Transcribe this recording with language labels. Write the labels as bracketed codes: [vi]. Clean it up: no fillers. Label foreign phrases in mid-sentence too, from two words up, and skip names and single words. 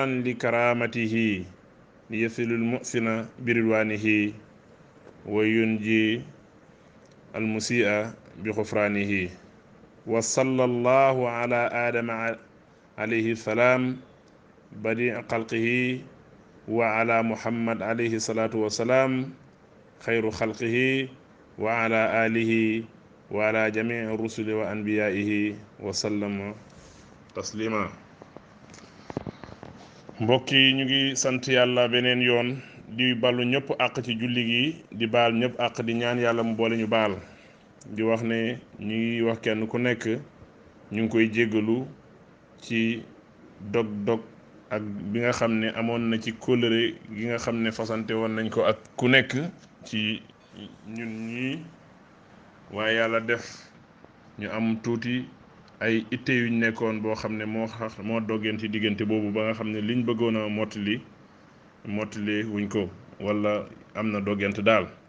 [ar] لكرامته ليصل المحسن برضوانه وينجي المسيء بغفرانه وصلى الله على آدم عليه السلام بديع خلقه وعلى محمد عليه الصلاة والسلام خير خلقه وعلى آله وعلى جميع الرسل وأنبيائه وسلم taslima [wo] mbokk yi ñu ngi sant yàlla beneen yoon di balu ñëpp àq ci julli gi di baal ñëpp àq di ñaan yàlla mu boole ñu baal di wax ne ñu ngi wax kenn ku nekk ñu ngi koy jéggalu ci dog-dog ak bi nga xam ne amoon na ci kóllëre gi nga xam ne fasante woon nañ ko ak ku nekk ci ñun ñii waaye yàlla def ñu am tuuti ay itte yuñ nekkoon boo xam ne moo doggeen ci diggante boobu ba nga xam ne liñ bëggoon a mottali wuñ ko wala am na doggent daal